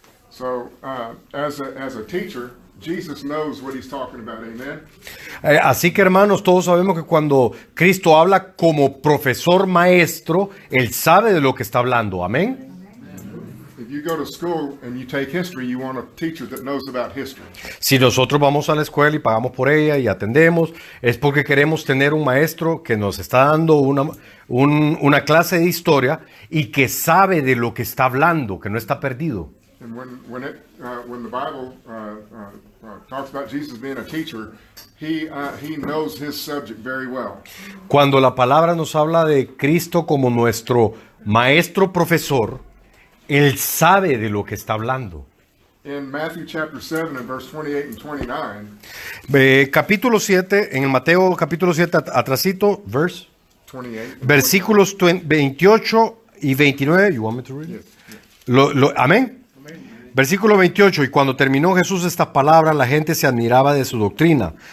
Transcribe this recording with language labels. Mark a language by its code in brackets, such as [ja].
[en] So, as a teacher, Jesus knows what he's talking about, amen? [es] Así que, hermanos, todos sabemos que cuando Cristo habla como profesor maestro, Él sabe de lo que está hablando, amén. [en] If you go to school and you take history, you want a teacher that knows about history. [es] Si nosotros vamos a la escuela y pagamos por ella y atendemos, es porque queremos tener un maestro que nos está dando una clase de historia y que sabe de lo que está hablando, que no está perdido. [en] And when the Bible talks about Jesus being a teacher, he knows his subject very well. [es] Cuando la palabra nos habla de Cristo como nuestro maestro profesor, Él sabe de lo que está hablando. [en] In Matthew chapter 7 and verse 28 and 29, [es] Capítulo 7, en el Mateo capítulo 7, atrasito, 28. versículos 28 y 29. [en] You want me to read it? [es] Amén. Versículo 28, y cuando terminó Jesús estas palabras, la gente se admiraba de su doctrina.